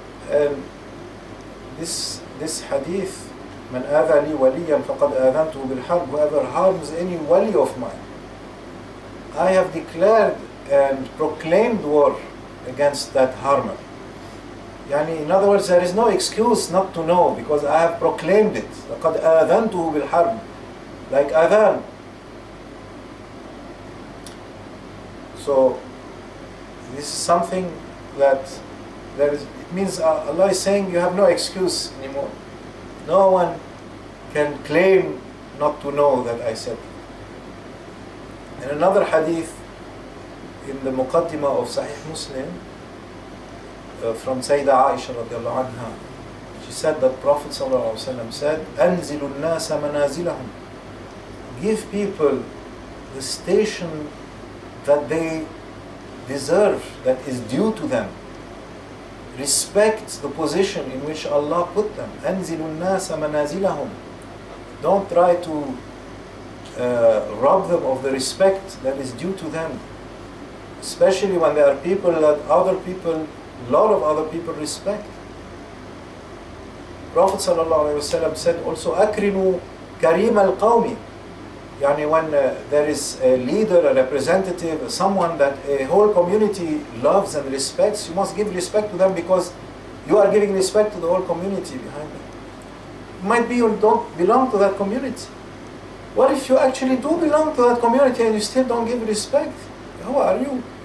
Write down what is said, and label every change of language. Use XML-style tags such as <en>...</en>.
<en>And this hadith,</en> <ar>man aadha li waliyan faqad aadhantuhu bil harb,</ar> <en>whoever harms any wali of mine, I have declared and proclaimed war against that harmer. In other words, there is no excuse not to know, because I have proclaimed it.</en> <ar>لَقَدْ آذَنْتُهُ بِالْحَرْبِ,</ar> <en>like adhan. So this is something that it means Allah is saying you have no excuse anymore. No one can claim not to know that I said it. In another hadith in the Muqaddimah of Sahih Muslim, from Sayyidah Aisha radiallahu anha, she said that Prophet sallallahu alaihi wasallam said,</en> <ar>أَنزِلُ النَّاسَ مَنَازِلَهُم,</ar> <en>give people the station that they deserve, that is due to them. respect the position in which Allah put them.</en> <ar>أنزل الناس منازلهم.</ar> <en>Don't try to rob them of the respect that is due to them, especially when there are people that a lot of other people respect. Prophet ﷺ said also,</en> <ar>أكرموا كريم القوم.</ar> <en>Yani when there is a leader, a representative, someone that a whole community loves and respects, you must give respect to them because you are giving respect to the whole community behind them. It might be you don't belong to that community. What if you actually do belong to that community and you still don't give respect? Who are you?</en>